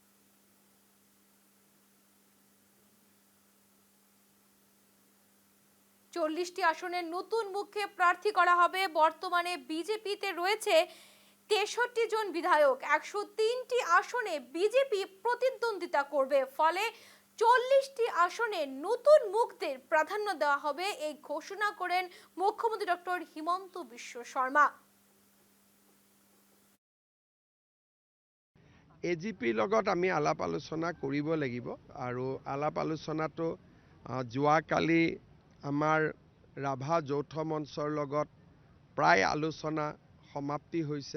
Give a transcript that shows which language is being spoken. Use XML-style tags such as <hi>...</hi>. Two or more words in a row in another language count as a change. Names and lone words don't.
<bn>চল্লিশটি আসনের নতুন মুখকে প্রার্থী করা হবে। বর্তমানে বিজেপিতে রয়েছে 63 জন বিধায়ক। 103টি আসনে বিজেপি প্রতিদ্বন্দ্বিতা করবে, ফলে 40টি আসনে নতুন মুখদের প্রাধান্য দেওয়া হবে, এই ঘোষণা করেন মুখ্যমন্ত্রী ডক্টর হিমন্ত বিশ্ব শর্মা।</bn> <as>এজিপিৰ লগত আমি আলাপ আলোচনা কৰিব লাগিব আৰু আলাপ আলোচনাটো যোৱাকালি আমাৰ ৰাভা যৌথ মঞ্চৰ লগত প্ৰায় আলোচনা সমাপ্তি হৈছে।</as>